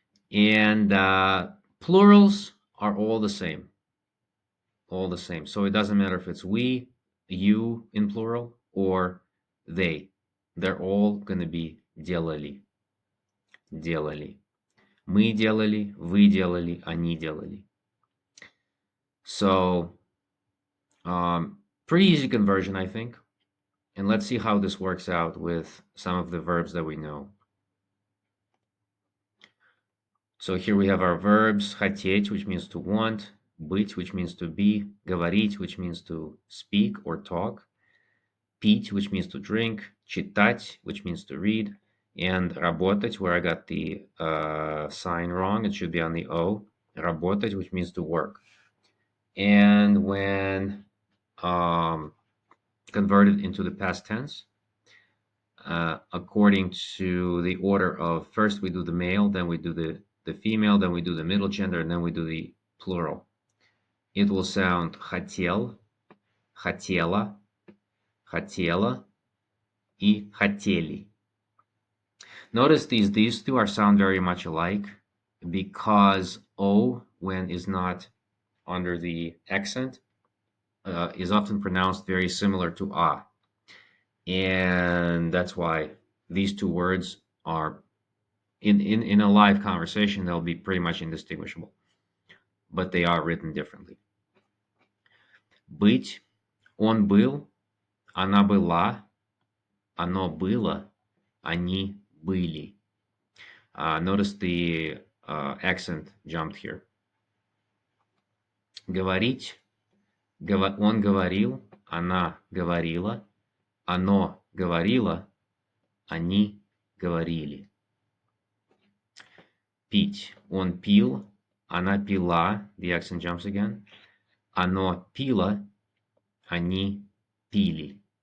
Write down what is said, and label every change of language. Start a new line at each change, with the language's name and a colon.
English: And plurals are all the same. All the same. So it doesn't matter if it's we, you in plural, or they. They're all going to be
Russian: делали. Делали. Мы делали, вы делали, они делали.
English: So, pretty easy conversion, I think. And let's see how this works out with some of the verbs that we know. So here we have our verbs: хотеть, which means to want, быть, which means to be, говорить, which means to speak or talk, пить, which means to drink, читать, which means to read, and работать, where I got the sign wrong, it should be on the O, работать, which means to work. And when converted into the past tense, according to the order of first we do the male, then we do the female, then we do the middle gender, and then we do the plural. It will sound
Russian: хотел, хотела, хотела и хотели.
English: Notice these two are sound very much alike because O, when is not under the accent, is often pronounced very similar to a. And that's why these two words are in a live conversation, they'll be pretty much indistinguishable, but they are written differently.
Russian: Быть, он был, она была, оно было, они были.
English: Notice the accent jumped here.
Russian: Говорить, он говорил, она говорила, оно говорило, они говорили. Пить, он пил, она пила,
English: the accent jumps again,
Russian: оно пило, они пили.